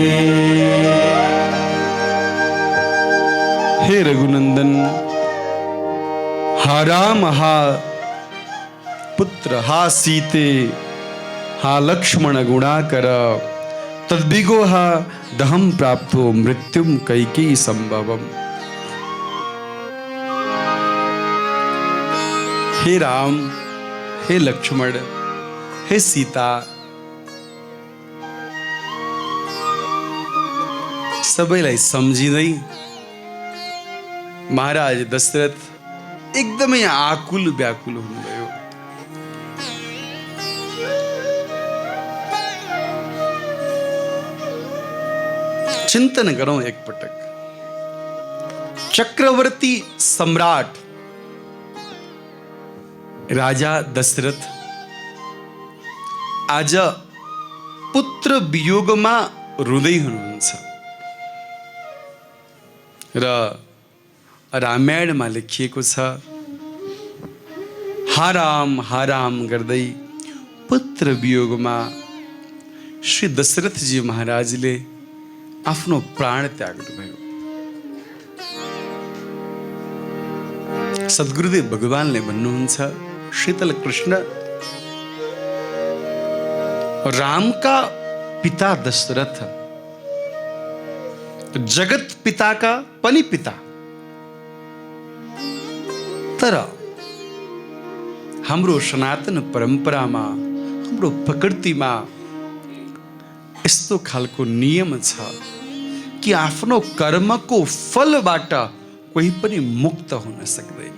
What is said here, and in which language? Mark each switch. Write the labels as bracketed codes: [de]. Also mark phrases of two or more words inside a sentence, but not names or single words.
[sa] हे रघुनंदन, हा राम, हा पुत्र, हा सीते, हा लक्ष्मण गुणाकर, तद्विगो हा दहम प्राप्तो मृत्युम कैकेयी संभवम। हे राम, हे लक्ष्मण, हे सीता, [ne] सबैलाई सम्झिँदै महाराज दशरथ एकदमै आकुल व्याकुल हुनुभयो। चिंतन करो एक पटक। चक्रवर्ती सम्राट राजा दशरथ आज पुत्र वियोगमा रुँदै हुनुहुन्छ र रामायणमा लेखिएको छ, हा राम गर्दै पुत्र वियोगमा श्री दशरथजी महाराजले आफ्नो प्राण त्याग्नुभयो। सद्गुरुदेव भगवानले भन्नुहुन्छ, शीतल कृष्ण, रामका पिता दशरथ जगत पिताका पनि पिता, तर हाम्रो सनातन परम्परामा, हाम्रो प्रकृतिमा यस्तो खालको नियम छ कि आफ्नो कर्मको फलबाट कोही पनि मुक्त हुन सक्दैन।